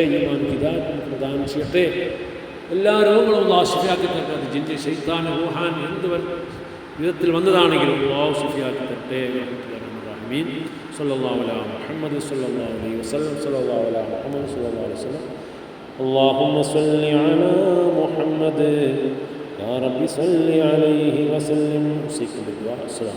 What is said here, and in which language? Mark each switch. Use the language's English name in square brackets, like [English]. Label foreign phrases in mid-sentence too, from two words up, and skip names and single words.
[Malayalam] ഈമാൻ ഹിദായത്ത് പ്രദാനം ചെയ്യട്ടെ. എല്ലാ രോഗങ്ങളും അള്ളാഹു ശിഫയാക്കി തരട്ടെ. അത് ജിന്ന്, ശൈത്താൻ, റൂഹാൻ എന്ത് വിധത്തിൽ വന്നതാണെങ്കിലും അള്ളാഹു ശിഫയാക്കി തരട്ടെ. ആമീൻ. [Arabic] صلى الله على محمد صلى الله عليه وسلم. صلى الله على محمد صلى الله عليه وسلم. اللهم صل على محمد يا رب صل عليه وسلم. أوصيكم بالدعاء. السلام